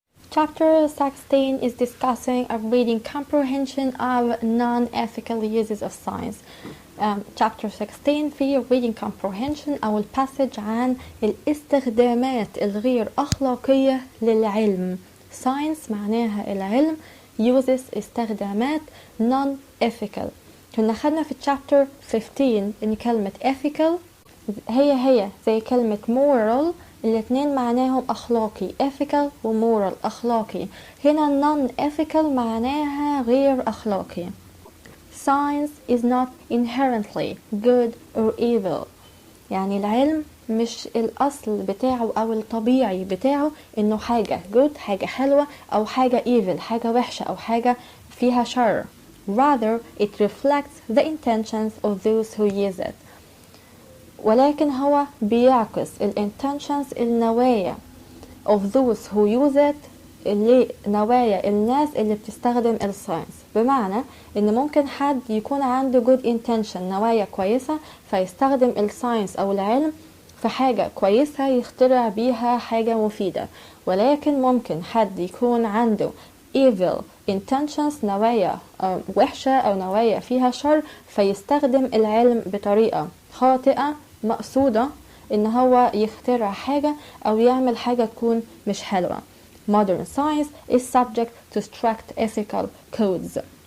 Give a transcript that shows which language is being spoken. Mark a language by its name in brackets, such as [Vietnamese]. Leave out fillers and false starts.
[English] Chapter 16 is discussing a reading comprehension of non-ethical uses of science. [Arabic] Chapter 16 فيه [English] reading comprehension [Arabic] أو الباسج عن الاستخدامات الغير أخلاقية للعلم. science معناها العلم، uses استخدامات non-ethical. كنا خدنا في chapter 15 إن كلمة ethical هي زي كلمة moral، الاثنين معناهم أخلاقي، ethical و moral أخلاقي. هنا non-ethical معناها غير أخلاقي. [English] Science is not inherently good or evil. [Arabic] يعني العلم مش الأصل بتاعه أو الطبيعي بتاعه إنه حاجة good، حاجة حلوة، أو حاجة evil، حاجة وحشة، أو حاجة فيها شر. [English] Rather, it reflects the intentions of those who use it. [Arabic] ولكن هو بيعكس intentions النوايا [English] of those who use it، [Arabic] اللي نوايا الناس اللي بتستخدم الساينس. بمعنى ان ممكن حد يكون عنده good intention، نوايا كويسة، فيستخدم الساينس او العلم في حاجة كويسة يخترع بيها حاجة مفيدة. ولكن ممكن حد يكون عنده evil intentions، نوايا وحشة او نوايا فيها شر، فيستخدم العلم بطريقة خاطئة مقصودة ان هو يخترع حاجة او يعمل حاجة تكون مش حلوة. [English] Modern science is subject to strict ethical codes.